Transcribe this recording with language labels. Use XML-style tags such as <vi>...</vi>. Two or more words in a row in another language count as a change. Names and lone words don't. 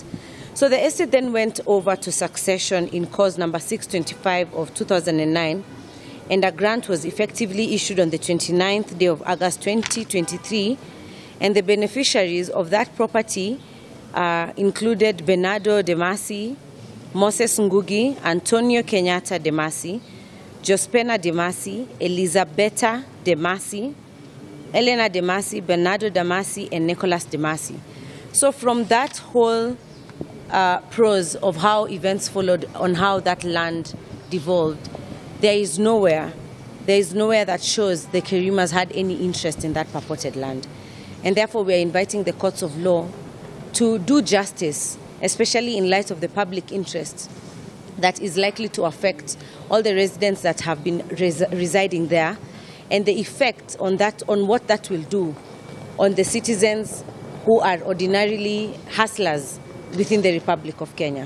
<en>So the estate then went over to succession in cause number 625 of 2009, and a grant was effectively issued on the 29th day of August 2023, and the beneficiaries of that property included Bernardo De Masi, Moses Ngugi, Antonio Kenyatta De Masi, Jospena De Masi, Elizabetta De Masi, Elena De Masi, Bernardo De Masi, and Nicholas De Masi. So from that whole prose of how events followed on how that land devolved, there is nowhere that shows the Kirimas had any interest in that purported land. And therefore, we are inviting the courts of law to do justice especially in light of the public interest that is likely to affect all the residents that have been residing there, and the effect on what that will do on the citizens who are ordinarily hustlers within the Republic of Kenya.</en>